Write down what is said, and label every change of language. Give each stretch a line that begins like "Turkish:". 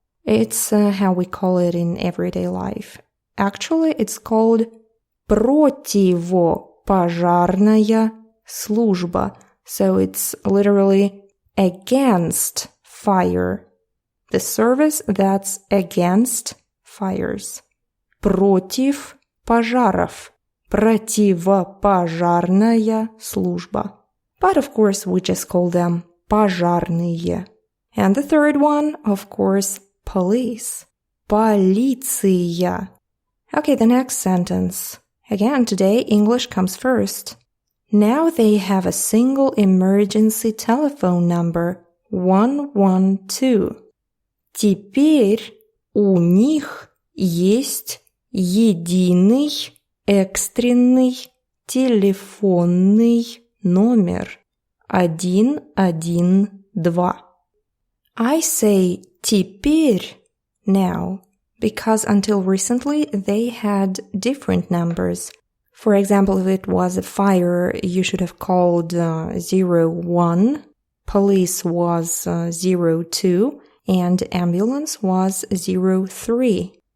English: It's how we call it in everyday life. Actually, it's called
Russian: противопожарная служба.
English: So it's literally against fire. The service that's against fires.
Russian: Против пожаров. Противопожарная служба.
English: But of course, we just call them пожарные. And the third one, of course, police. Полиция. Okay, the next sentence. Again, today English comes first. Now they have a single emergency telephone number, 112.
Russian: Теперь у них есть единый экстренный телефонный номер 112.
English: I say теперь now because until recently they had different numbers. For example, if it was a fire, you should have called 01, police was 02, and ambulance was 03.